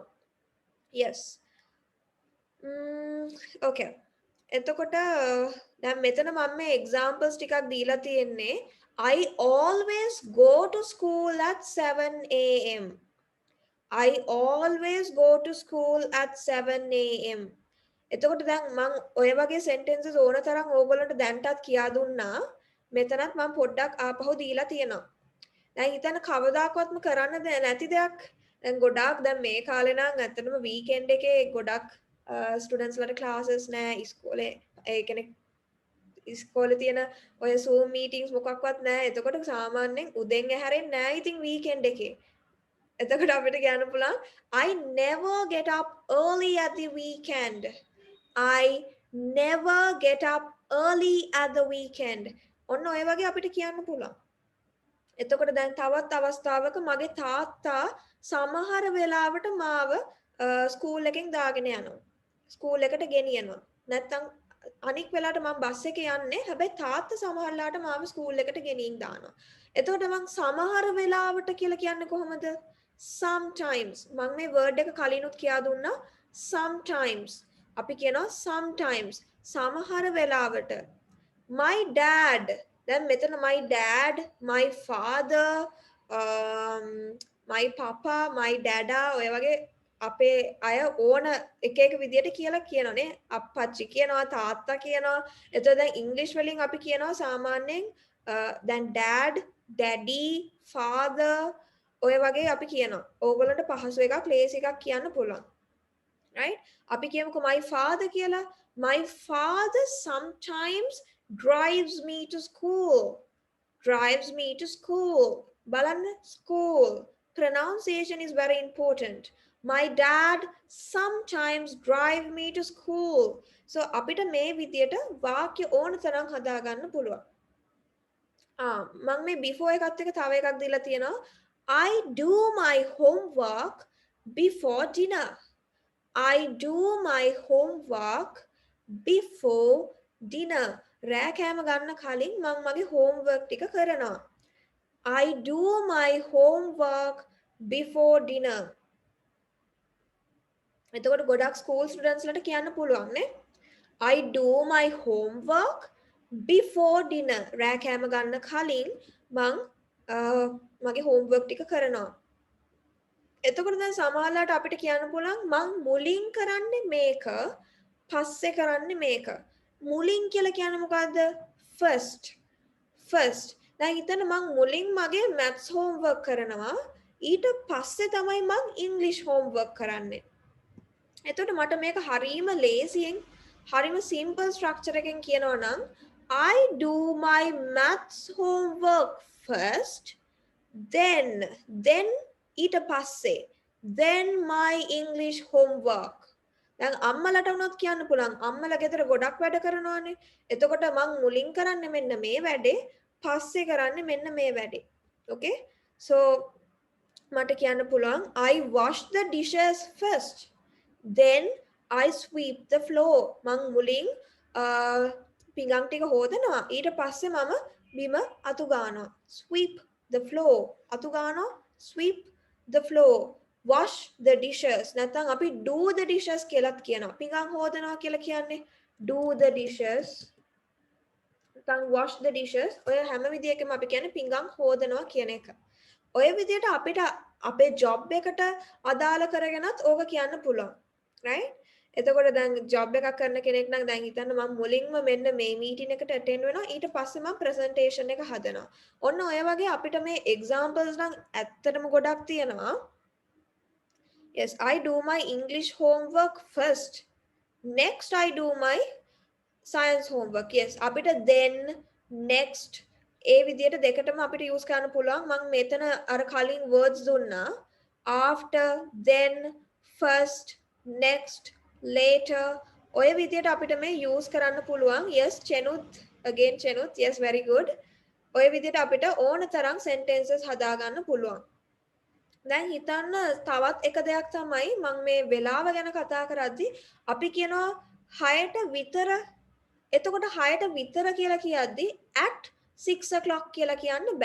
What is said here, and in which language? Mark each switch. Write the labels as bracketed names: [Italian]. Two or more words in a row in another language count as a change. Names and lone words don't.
[English] yes. okay. [Sinhala] එතකොට දැන් මෙතන මම මේ examples ටිකක් දීලා තියෙන්නේ [English] I always go to school at 7 a.m. I always go to school at 7 a.m. [Sinhala] එතකොට දැන් මම ඔය වගේ sentences ඕන තරම් ඕගොල්ලන්ට දැන්ටත් කියා දුන්නා. මෙතනත් මම පොඩ්ඩක් ආපහු දීලා තියෙනවා. දැන් හිතන්න කවදාකවත්ම කරන්න නැති දෙයක්. දැන් ගොඩාක් දැන් මේ කාලේ නම් ඇත්තටම weekend එකේ ගොඩක් students වලට classes නැහැ ඉස්කෝලේ. ඒ කියන්නේ ඉස්කෝලේ තියෙන ඔය Zoom meetings මොකක්වත් නැහැ. එතකොට සාමාන්‍යයෙන් උදෙන් ඇහැරෙන්නේ නැහැ ඉතින් weekend එකේ. එතකොට අපිට කියන්න පුළුවන් [English] I never get up early at the weekend. I never get up early at the weekend. [Sinhala] ඔන්න ඔය වගේ අපිට කියන්න පුළුවන්. එතකොට දැන් තවත් අවස්ථාවක මගේ තාත්තා සමහර වෙලාවට මාව ස්කූල් එකෙන් දාගෙන යනවා. ස්කූල් එකට ගෙනියනවා. නැත්තම් අනික් වෙලාවට මම බස් එකේ යන්නේ. හැබැයි තාත්තා සමහරලාට මාව ස්කූල් එකට ගෙනින් දානවා. එතකොට මම සමහර වෙලාවට කියලා කියන්නේ කොහොමද? sometimes. මම මේ word එක කලිනුත් කියා දුන්නා sometimes. අපි කියනවා sometimes. සමහර වෙලාවට. [English] My dad. [Sinhala] දැන් මෙතන [English] my dad, my father, my papa, my dada [Sinhala] ඔය වගේ අපේ අය ඕන එක එක විදියට කියලා කියනවානේ. අප්පච්චි කියනවා, තාත්තා කියනවා. එතකොට දැන් ඉංග්‍රීසි වලින් අපි කියනවා සාමාන්‍යයෙන් දැන් [English] dad, daddy, father [Sinhala] ඔය වගේ අපි කියනවා. ඕගොල්ලන්ට පහසු එකක්, ලේසි එකක් කියන්න පුළුවන්. right? අපි කියමුකෝ [English] my father [Sinhala] කියලා. [English] My father sometimes drives me to school. Drives me to school. බලන්න school. Pronunciation is very important. My dad sometimes drive me to school. [Sinhala] So අපිට මේ විදියට වාක්‍ය ඕන තරම් හදාගන්න පුළුවන්. මම මේ before එකත් එක තව එකක් දීලා තියෙනවා. [English] I do my homework before dinner. I do my homework before dinner. [Sinhala] රෑ කෑම ගන්න කලින් මම මගේ homework ටික කරනවා. [English] I do my homework before dinner. [Sinhala] එතකොට ගොඩක් [English] school students [Sinhala] ලට කියන්න පුළුවන් නේ. [English] I do my homework before dinner. [Sinhala] රෑ කෑම ගන්න කලින් මම මගේ homework ටික කරනවා. එතකොට දැන් සමහරවිට අපිට කියන්න පුළුවන් මං මුලින් කරන්නේ මේක පස්සේ කරන්නේ මේක. මුලින් කියලා කියන්නේ මොකද්ද? first. දැන් හිතන්න මං මුලින් මගේ [English] maths homework [Sinhala] කරනවා. ඊට පස්සේ තමයි මං [English] English homework [Sinhala] කරන්නේ. එතකොට මට මේක හරීම ලේසියෙන් හරීම [English] simple structure [Sinhala] එකෙන් කියනවා නම් [English] I do my maths homework first, then [Sinhala] ඊට පස්සේ [English] then my English homework. [Sinhala] දැන් අම්මලට වුණත් කියන්න පුළුවන් අම්මලා ගෙදර ගොඩක් වැඩ කරනවානේ. එතකොට මං මුලින් කරන්නේ මෙන්න මේ වැඩේ, පස්සේ කරන්නේ මෙන්න මේ වැඩේ. [English] Okay? So [Sinhala] මට කියන්න පුළුවන් [English] I wash the dishes first, then I sweep the floor. [Sinhala] මං මුලින් පිඟන් ටික හොදනවා, ඊට පස්සේ මම බිම අතු ගන්නවා. [English] Sweep the floor. [Sinhala] අතු ගන්නවා, [English] sweep the floor. Wash the dishes. [Sinhala] නැත්නම් අපි [English] do the dishes [Sinhala] කියලාත් කියනවා. පිඟන් හොදනවා කියලා කියන්නේ [English] do the dishes. [Sinhala] නැත්නම් [English] wash the dishes. [Sinhala] ඔය හැම විදියකම අපි කියන්නේ පිඟන් හොදනවා කියන එක. ඔය විදියට අපිට අපේ job එකට අදාළ කරගෙනත් ඕක කියන්න පුළුවන්. right? එතකොට දැන් job එකක් කරන කෙනෙක් නම් දැන් හිතන්න මම මුලින්ම මෙන්න මේ meeting එකට attend වෙනවා, ඊට පස්සේ මම presentation එක හදනවා. ඔන්න ඔය වගේ අපිට මේ examples නම් ඇත්තටම ගොඩක් තියෙනවා. [English] Yes, I do my English homework first. Next I do my science homework. [Sinhala] Yes, අපිට [English] then, next [Sinhala] ඒ විදියට දෙකටම අපිට use කරන්න පුළුවන්. මම මෙතන අර කලින් words දුන්නා. [English] After, then, first, next, later. [Sinhala] ඔය විදියට අපිට මේ use කරන්න පුළුවන්. [English] Yes, Chenuth. Again Chenuth. Yes, very good. [Sinhala] ඔය විදියට අපිට ඕන තරම් sentences හදාගන්න පුළුවන්. දැන් හිතන්න තවත් එක දෙයක් තමයි මම මේ වෙලාව ගැන කතා කරද්දි අපි කියනවා 6ට විතර එතකොට 6ට විතර කියලා කියද්දි [English] at 6 o'clock [Sinhala] කියලා කියන්න බෑ.